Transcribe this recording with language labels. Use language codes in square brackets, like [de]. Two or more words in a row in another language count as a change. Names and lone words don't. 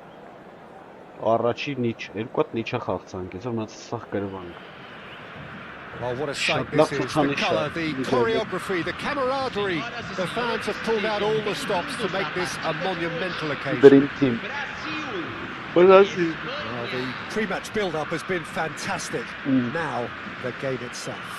[hy] Առաջին նիչ, երկու հատ նիչա խաղցանք, այսօր մնաց սաղ գրվանք [en] Well, what a sight this is. The colour, the choreography, the camaraderie. The fans have pulled out all the stops to make this a monumental occasion. Dream team. Well, the pre-match build-up has been fantastic. Now, the game itself.